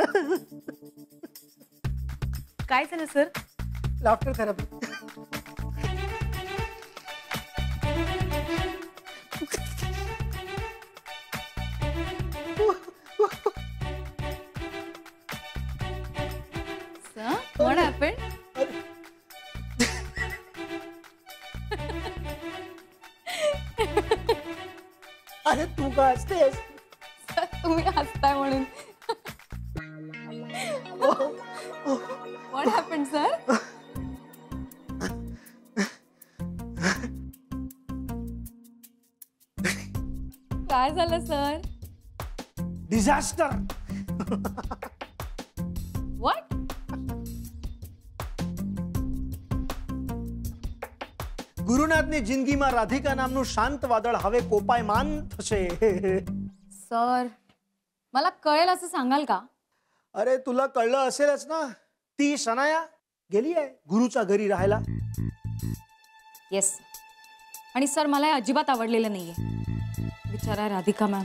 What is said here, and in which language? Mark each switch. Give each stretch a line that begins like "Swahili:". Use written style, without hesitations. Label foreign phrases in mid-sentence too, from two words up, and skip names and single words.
Marathi: काय झालं सर?
English: laughter therapy. What happened?
Marathi: अरे तू का हसतेस? तुम्ही हसताय म्हणून.
English: What happened, sir?
Marathi: काय झालं सर? डिझास्टर.
English: What?
Gujarati: ગુરુનાથની જિંદગીમાં રાધિકા નામનું શાંત વાદળ હવે કોપાયમાન થશે.
Marathi: सर मला कळेल असं सांगाल का? अरे तुला कळलं असेलच ना. ती शनाया गेली आहे गुरुच्या घरी राहायला. येस. आणि सर मला हे अजिबात आवडलेलं नाहीये. बिचारा राधिका मॅम.